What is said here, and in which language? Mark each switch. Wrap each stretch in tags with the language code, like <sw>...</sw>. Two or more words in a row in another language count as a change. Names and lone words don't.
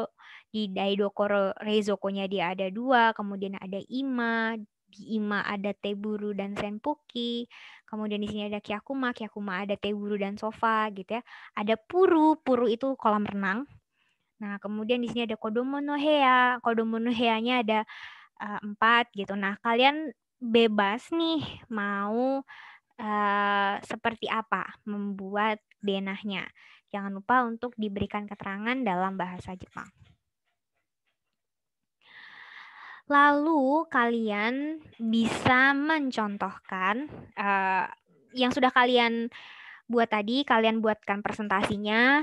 <id>Di</id> <ja>台所 冷蔵庫nya</ja> <id>dia ada 2. Kemudian ada ima. Di ima ada teburu dan senpuki. Kemudian di sini ada kyakuma. Kyakuma ada teburu dan sofa gitu ya. Ada puru. Puru itu kolam renang. Nah, kemudian di sini ada</id> <ja>子供の部屋. 子供の部屋nya</ja> <id>ada 4 gitu. Nah, kalian bebas nih mau seperti apa membuat denahnya. Jangan lupa untuk diberikan keterangan dalam bahasa Jepang. Lalu kalian bisa mencontohkan yang sudah kalian buat tadi, kalian buatkan presentasinya.</id>